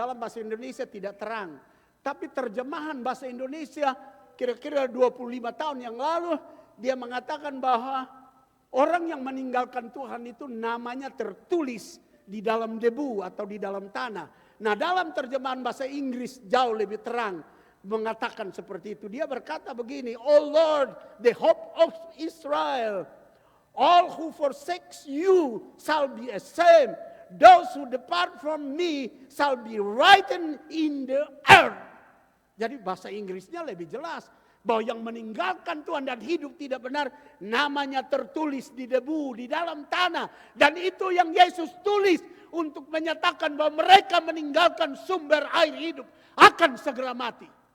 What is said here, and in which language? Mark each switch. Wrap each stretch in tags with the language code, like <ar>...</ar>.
<id>Dalam bahasa Indonesia tidak terang. Tapi terjemahan bahasa Indonesia kira-kira 25 tahun yang lalu, dia mengatakan bahwa orang yang meninggalkan Tuhan itu namanya tertulis di dalam debu atau di dalam tanah. Nah, dalam terjemahan bahasa Inggris jauh lebih terang mengatakan seperti itu. Dia berkata begini,</id> <en>"Oh Lord, the hope of Israel, all who forsakes you shall be ashamed. Those who depart from me shall be written in the earth."</en> <id>Jadi bahasa Inggrisnya lebih jelas. Bahwa yang meninggalkan Tuhan dan hidup tidak benar, namanya tertulis di debu, di dalam tanah. Dan itu yang Yesus tulis untuk menyatakan bahwa mereka meninggalkan sumber air hidup akan segera mati.</id>